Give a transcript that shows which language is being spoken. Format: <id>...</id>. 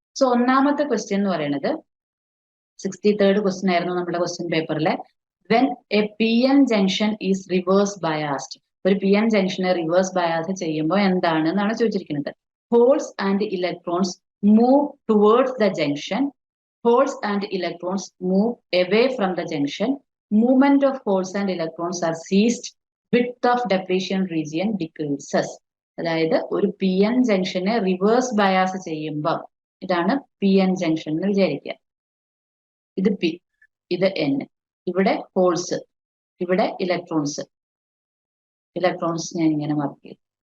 <ml>So ഒന്നാമത്തെ question എന്ന് പറയുന്നത് 63rd ക്വസ്റ്റ്യൻ ആയിരുന്നു നമ്മുടെ question പേപ്പറിലെ.</ml> <en>when a P N junction is reverse biased,</en> <ml>ഒരു പി എൻ ജംഗ്ഷനെ റിവേഴ്സ് ബയാസ് ചെയ്യുമ്പോൾ എന്താണ് എന്നാണ് ചോദിച്ചിരിക്കുന്നത്.</ml> <en>Holes and electrons move towards the junction. Holes and electrons move away from the junction. Movement of holes and electrons are ceased. Width of depletion region decreases.</en> <ml>അതായത് ഒരു P N ജംഗ്ഷനെ reverse bias ചെയ്യുമ്പോൾ, ഇതാണ് P N junction എന്ന് വിചാരിക്കുക. ഇത് P, ഇത് N, ഇവിടെ holes, ഇവിടെ ഇലക്ട്രോൺസ് ഞാൻ ഇങ്ങനെ മാർക്ക് ചെയ്തു.</ml>